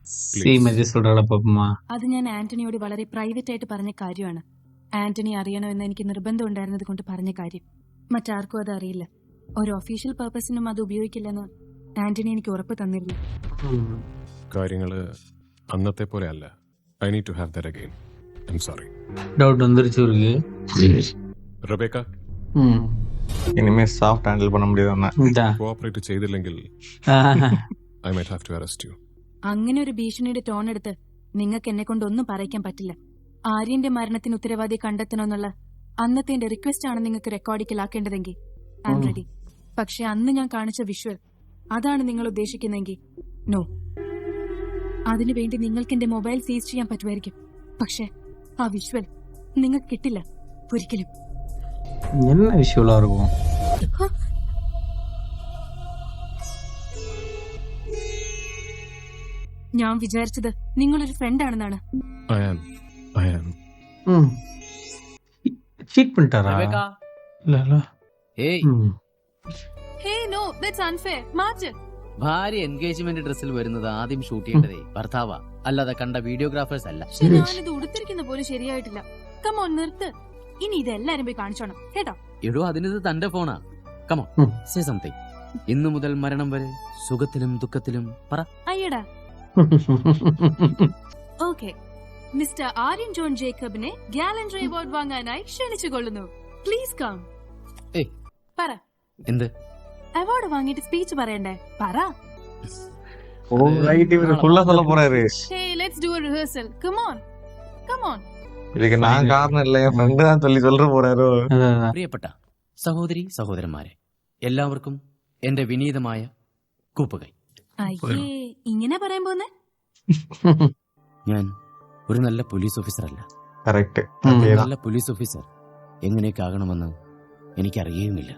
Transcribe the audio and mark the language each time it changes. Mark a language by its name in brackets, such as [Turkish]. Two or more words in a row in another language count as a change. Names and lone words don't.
[Malayalam] അത് ഞാൻ ആന്റണിയോട് വളരെ പ്രൈവറ്റ് ആയിട്ട് പറഞ്ഞ കാര്യമാണ്. ആന്റണി അറിയണമെന്ന് എനിക്ക് നിർബന്ധം ഉണ്ടായിരുന്നത് കൊണ്ട് പറഞ്ഞ കാര്യം. മറ്റാർക്കും അത് അറിയില്ല. ഒരു ഒഫീഷ്യൽ പർപ്പസിനും അത് ഉപയോഗിക്കില്ലെന്ന് ആന്റണി എനിക്ക് ഉറപ്പ് തന്നിരുന്നു. കാര്യങ്ങള് അന്നത്തെ പോലെ അല്ല. [English] I need to have that again. I am sorry. [Tamil] டவுட் வந்துருச்சு இருக்கு. [Malayalam] റബേക്ക, [Tamil] ഇനിമേ [English] soft handle [Tamil] பண்ண முடியாதுன்னா [Malayalam] കോഓപ്പറേറ്റ് ചെയ്തില്ലെങ്കിൽ [English] I might have to arrest you. [Malayalam] അങ്ങനെ ഒരു ഭീഷണിയുടെ ടോൺ എടുത്ത് നിങ്ങൾക്ക് എന്നെ കൊണ്ട് ഒന്നും പറയിക്കാൻ പറ്റില്ല. ആര്യന്റെ മരണത്തിന് ഉത്തരവാദിയെ കണ്ടെത്തണമെന്നുള്ള അന്നത്തെ എന്റെ റിക്വസ്റ്റ് ആണ് നിങ്ങൾക്ക് റെക്കോർഡിക്കലാക്കേണ്ടതെങ്കിൽ [English] I am ready. [Malayalam] പക്ഷെ അന്ന് ഞാൻ കാണിച്ച വിഷ്വൽ അതാണ് നിങ്ങൾ ഉദ്ദേശിക്കുന്നെങ്കിൽ നോ. അതിനുവേണ്ടി നിങ്ങൾക്ക് എന്റെ [English] mobile seize [Malayalam] ചെയ്യാൻ പറ്റുമായിരിക്കും. പക്ഷെ ആ വിഷ്വൽ നിങ്ങൾക്ക് കിട്ടില്ല ഒരിക്കലും. [Tamil] என்ன விஷுவலா இருக்கும்? [Malayalam] ഞാൻ വിചാരിച്ചത് നിങ്ങളൊരു ഫ്രണ്ട് ആണെന്നാണ്. [Tamil] ചീറ്റ് பண்ணிட்டாரா? இல்ல இல்ல. [Malayalam] ഏയ്, [English] hey no, that's unfair. മാറ്റ്. [Malayalam] ഭാര്യ [English] engagement dressിൽ [Malayalam] വരുന്നത് ആദ്യം ഷൂട്ട് ചെയ്യേണ്ടതേ ഭർത്താവാ, അല്ലാതെ കണ്ട വീഡിയോഗ്രാഫേഴ്സ് അല്ല. ഞാനിത് ഉടുത്തിരിക്കുന്ന പോലെ ശരിയായിട്ടില്ല. കമോൺ നിർത്ത്. ഇനി ഇതെല്ലാരും പോയി കാണിച്ചോണം കേട്ടോ. എടോ, അതിനിത് തന്റെ ഫോണാ. [English] come on, say something. [Malayalam] ഇന്നു മുതൽ മരണം വരെ സുഖത്തിലും ദുഃഖത്തിലും പറ. അയ്യടാ. ഓക്കെ, മിസ്റ്റർ ആര്യൻ ജോൺ ജേക്കബിനെ [English] gallantry award [Malayalam] വാങ്ങാനായി ക്ഷണിച്ചുകൊള്ളുന്നു. [English] Please come. [Malayalam] ഏയ്, പറ. എന്ത് അവാർഡ് വാങ്ങിയിട്ട് സ്പീച്ച് പറയണ്ടേ? പറ. [English] oh right, [Tamil] இவரு ஃபுல்லா சொல்ல போறாரு. [English] Hey, let's do a rehearsal. Come on. Come on. [Tamil] இதுக்கு நான் காரணம் இல்ல, என் ഫ്രണ്ട് தான் சொல்ற போறாரോ. [Malayalam] പ്രിയപ്പെട്ട സഹോദരി സഹോദരന്മാരെ, എല്ലാവർക്കും എന്റെ വിനീതമായ കൂപ്പുകൈ. അയ്യേ, ഇങ്ങനെ പറയാൻ പോന്നെ? ഞാൻ ഒരു നല്ല പോലീസ് ഓഫീസർ അല്ല. കറക്റ്റ്. നല്ല പോലീസ് ഓഫീസർ എങ്ങനെയൊക്കെ ആകണമെന്ന് എനിക്കറിയുമില്ല.